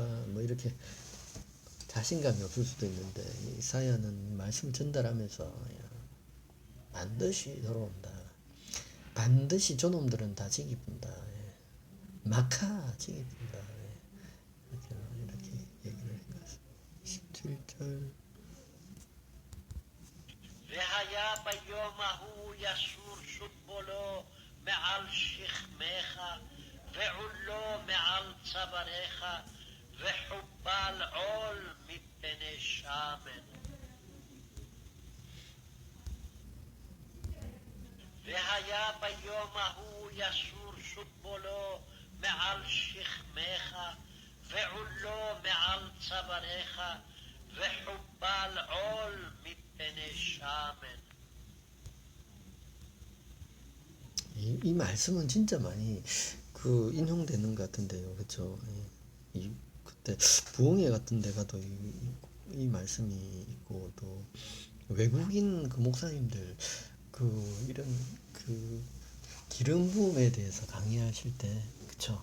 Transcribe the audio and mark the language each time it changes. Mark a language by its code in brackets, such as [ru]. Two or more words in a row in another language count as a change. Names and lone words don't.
[ko] 뭐 이렇게 자신감이 없을 수도 있는데, 이사야는 말씀을 전달하면서 야, 반드시 돌아온다. 반드시 저놈들은 다 지기분다. 마카 지기분다. 이렇게 얘기를 한 것 같습니다. 17절. [he] והיה ביום ההוא יסור סופולו מעל שכמך, ועולו מעל צוואריך, וחובל עול מפני שמן. והיה ביום ההוא יסור סופולו מעל שכמך, ועולו מעל צוואריך, וחובל עול מפני שמן. [ko] 이 말씀은 진짜 많이 그 인용되는 것 같은데요, 그렇죠? 그때 부흥회 같은 데 가도 이 말씀이 있고, 또 외국인 그 목사님들 그 이런 그 기름 부음에 대해서 강의하실 때, 그쵸?